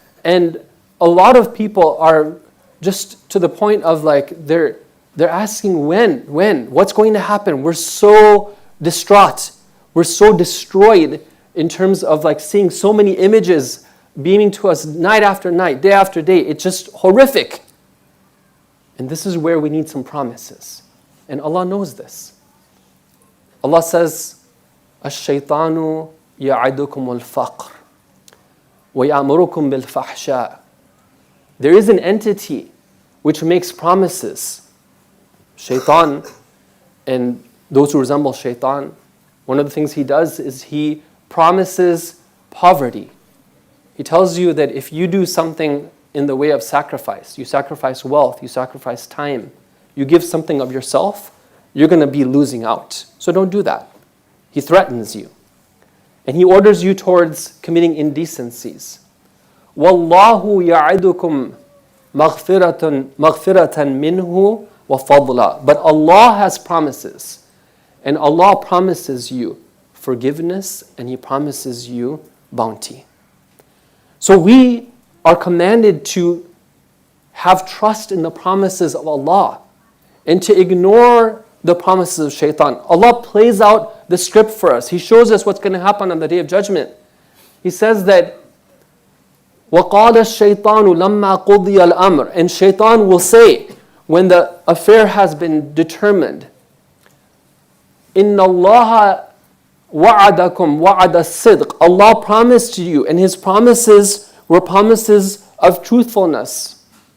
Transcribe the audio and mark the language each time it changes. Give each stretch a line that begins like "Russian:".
English: And a lot of people are just to the point of like, they're asking when, what's going to happen? We're so distraught. We're so destroyed in terms of like seeing so many images beaming to us night after night, day after day. It's just horrific. And this is where we need some promises. And Allah knows this. Allah says,
Arabic: الشيطان يعدكم الفقر ويأمركم بالفحشاء.
English: There is an entity which makes promises. Shaitan, and those who resemble Shaitan, one of the things he does is he promises poverty. He tells you that if you do something in the way of sacrifice, you sacrifice wealth, you sacrifice time, you give something of yourself, you're going to be losing out. So don't do that. He threatens you. And he orders you towards committing indecencies.
Arabic: وَاللَّهُ يَعِدُكُمْ مَغْفِرَةً مِّنْهُ وَفَضْلًا.
English: But Allah has promises. And Allah promises you forgiveness, and He promises you bounty. So we are commanded to have trust in the promises of Allah and to ignore the promises of Shaitan. Allah plays out the script for us. He shows us what's going to happen on the Day of Judgment. He says that
Arabic: وَقَالَ الشَّيْطَانُ لَمَّا قُضِيَ الْأَمْرِ.
English: And Shaitan will say, when the affair has been determined,
Arabic: إِنَّ اللَّهَ وَعَدَكُمْ وَعَدَ الصِّدْقِ.
English: Allah promised to you, and His promises were promises of truthfulness.